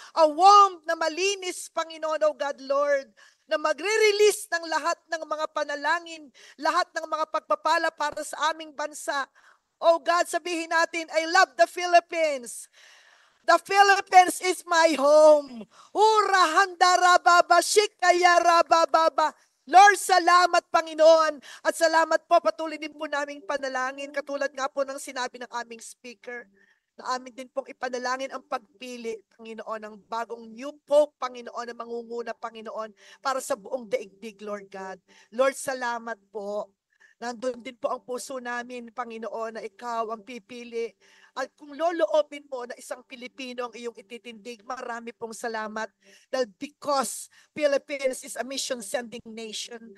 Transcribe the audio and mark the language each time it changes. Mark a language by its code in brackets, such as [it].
[tl] A warm na malinis, Panginoon, O God, Lord, na magre-release ng lahat ng mga panalangin, lahat ng mga pagpapala para sa aming bansa. [en] Oh God, [tl] sabihin natin, [en] I love the Philippines. The Philippines is my home. Urahandarababa, shikayarababa. [tl] Lord, salamat Panginoon. At salamat po, patuloy din po naming panalangin. Katulad nga po ng sinabi ng aming speaker, na amin din pong ipanalangin ang pagpili, Panginoon, ng bagong new pope, Panginoon, na mangunguna, Panginoon, para sa buong daigdig, Lord God. Lord, salamat po. Nandun din po ang puso namin, Panginoon, na ikaw ang pipili. At kung loloobin mo na isang Pilipino ang iyong ititindig, marami pong salamat. Dahil [en] because Philippines is a mission-sending nation.